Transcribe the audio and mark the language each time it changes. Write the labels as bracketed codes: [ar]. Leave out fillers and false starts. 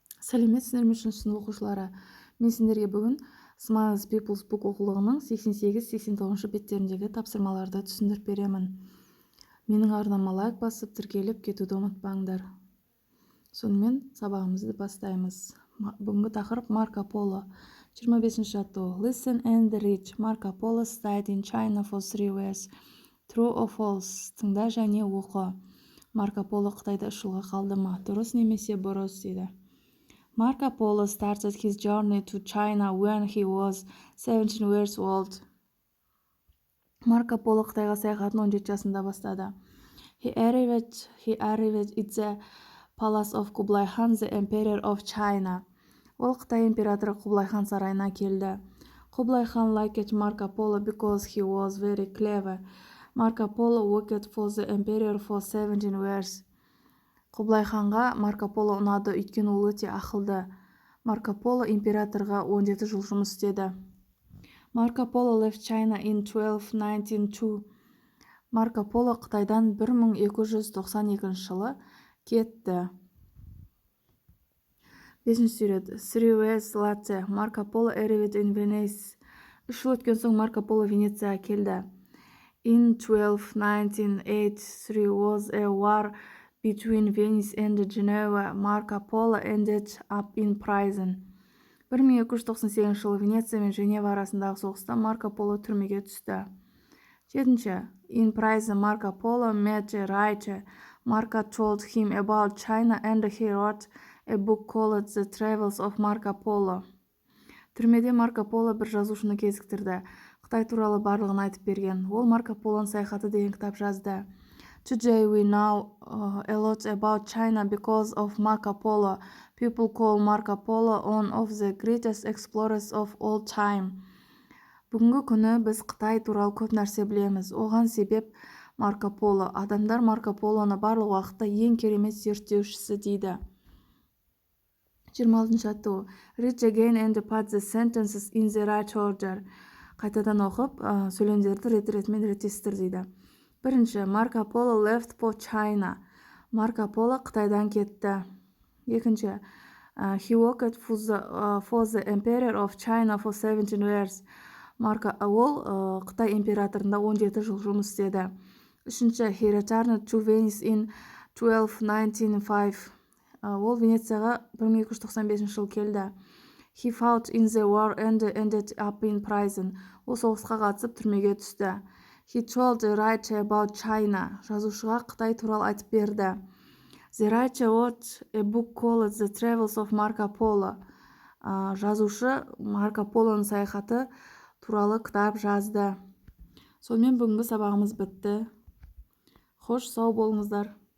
[kk] Сәлеметсіздер ме сынып оқушылары? Мен сендерге бүгін Smiles People's Book оқулығының 88-89 беттеріндегі тапсырмаларды түсіндіріп беремін. Менің арнама лайк басып, тіркеліп кетуді ұмытпаңдар. Сонымен сабағымызды бастаймыз. Бүгінгі тақырып Марко Поло. 25-ші жаттығу. [en] Listen and read. Marco Polo stayed in China for 3 years. True or false? [kk] Тыңда және оқы. Марко Поло Қытайда 3 жылға қалды ма? Дұрыс немесе бұрыс дейді. [en] Marco Polo started his journey to China when he was 17 years old. [kk] Марко Поло Қытайға саяхатын 17 жасында бастады. [en] He arrived at the palace of Kublai Khan, the emperor of China. [kk] Ол Қытай императоры Құбылай хан сарайына келді. [en] Құбылай хан liked Marco Polo because he was very clever. Marco Polo worked for the emperor for 17 years. [kk] Құбылай ханға Марко Поло ұнады, өйткені ол өте ақылды. Марко Поло императорға 17 жыл жұмыс істеді. [en] Марко Поло left China in 1292. [kk] Марко Поло Қытайдан 1292 жылы кетті. 5-ші сурет. [en] 3 years later, Marco Polo arrived in Venice. [kk] 3 жыл өткен соң Марко Поло Венецияға келді. [en] In 1298, there was a war between Venice and Geneva. Marco Polo ended up in prison. [kk] 1298 жылы Венеция мен Женева арасындағы соғыста Марко Поло түрмеге түсті. [en] 7. In prison, Marco Polo met a writer. Marco told him about China and he wrote a book called The Travels of Marco Polo. [kk] Түрмеде Марко Поло бір жазушыны кезіктірді. Қытай туралы барлығын айтып берген. Ол Марко Полоның саяхаты деген кітап жазды. [en] Today we know a lot about China because of Marco Polo. People call Marco Polo one of the greatest explorers of all time. [kk] Бүгінгі күні біз Қытай туралы көп нәрсе білеміз. Оған себеп Марко Поло. Адамдар Марко Полоны барлық уақытта ең керемет зерттеушісі дейді. 26-ші жаттығу. [en] Read again and put the sentences in the right order. [kk] Қайтадан оқып, сөйлемдерді рет-ретімен реттестір дейді. [en] 1. Marco Polo left for China. [kk] Марко Поло Қытайдан кетті. 2. [en] He worked for the emperor of China for 17 years. [kk] Ол Қытай императорында 17 жыл жұмыс істеді. 3. [en] He returned to Venice in 1295. [kk] Ол Венецияға 1295 жыл келді. [en] He fought in the war and ended up in prison. [kk] Ол соғысқа қатысып түрмеге түсті. [en] He told a writer about China. [kk] Жазушыға Қытай туралы айтып берді. [en] The writer wrote a book called The Travels of Marco Polo. [kk] Жазушы Марко Полоның саяхаты туралы кітап жазды. Сонымен бүгінгі сабағымыз бітті. Хош, сау болыңыздар.